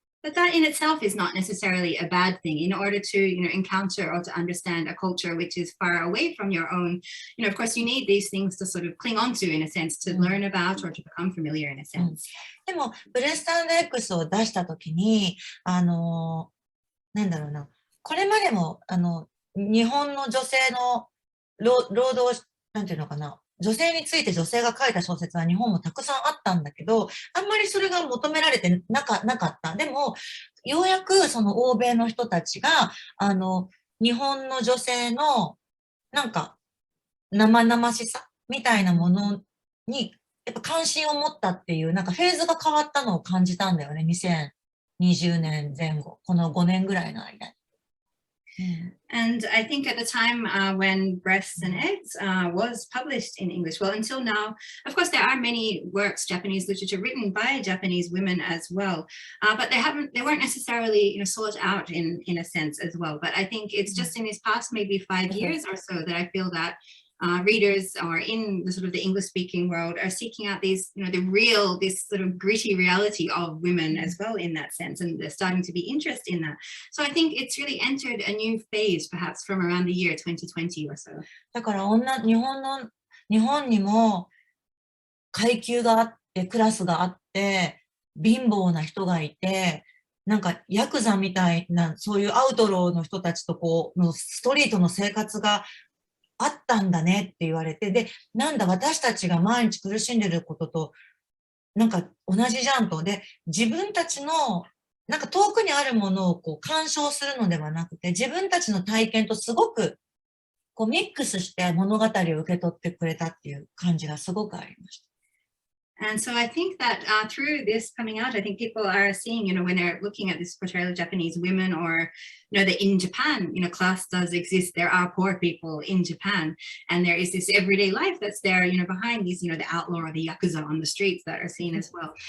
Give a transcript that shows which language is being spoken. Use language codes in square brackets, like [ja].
[en] But that in itself is not necessarily a bad thing. In order to, encounter or to understand a culture which is far away from your own, of course, you need these things to sort of cling on to, in a sense, to learn about or to become familiar, in a sense. [ja] でも、ブレスタンド X を出したときに、なんだろうな、これまでも、日本の女性の労働、なんていうのかな、女性について女性が書いた小説は日本もたくさんあったんだけど、あんまりそれが求められてなかった。でも、ようやくその欧米の人たちが、日本の女性の、なんか、生々しさみたいなものに、やっぱ関心を持ったっていう、なんかフェーズが変わったのを感じたんだよね。 2020年前後。この5年ぐらいの間に。 [en] And I think at the time when Breasts and Eggs was published in English, well, until now, of course, there are many works, Japanese literature written by Japanese women as well, but they weren't necessarily, sought out in a sense as well. But I think it's just in these past maybe 5 years or so that I feel that readers or in the sort of the English-speaking world are seeking out these, this sort of gritty reality of women as well in that sense, and they're starting to be interested in that. So I think it's really entered a new phase, perhaps from around the year 2020 or so. [ja] だから日本にも階級があって、クラスがあって、貧乏な人がいて、なんかヤクザみたいな、そういうアウトローの人たちとストリートの生活があったんだねって言われて、で、なんだ私たちが毎日苦しんでることと、なんか同じじゃんと。で、自分たちの、なんか遠くにあるものを鑑賞するのではなくて、自分たちの体験とすごくミックスして物語を受け取ってくれたっていう感じがすごくありました。 [en] And so I think that through this coming out, I think people are seeing, when they're looking at this portrayal of Japanese women, or, that in Japan, class does exist. There are poor people in Japan, and there is this everyday life that's there, behind these, the outlaw or the yakuza on the streets that are seen as well.